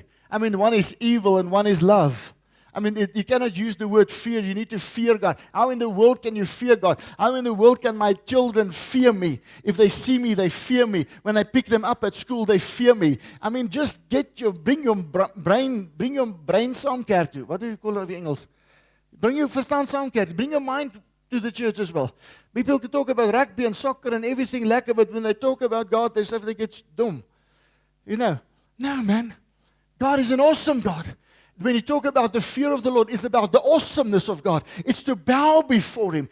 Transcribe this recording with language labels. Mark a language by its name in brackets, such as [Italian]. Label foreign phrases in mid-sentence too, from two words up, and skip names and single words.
[English] I mean, one is evil and one is love. I mean, you cannot use the word fear. You need to fear God. How in the world can you fear God? How in the world can my children fear me? If they see me, they fear me. When I pick them up at school, they fear me. I mean, just bring your brain [Afrikaans] saam kerk toe. [English] What do you call it in English? Bring your [Afrikaans] verstand saam kerk. [English] Bring your mind to the church as well. People can talk about rugby and soccer and everything lekker, but when they talk about God, they say they get dumb. You know? No, man. God is an awesome God. When you talk about the fear of the Lord, it's about the awesomeness of God. It's to bow before him.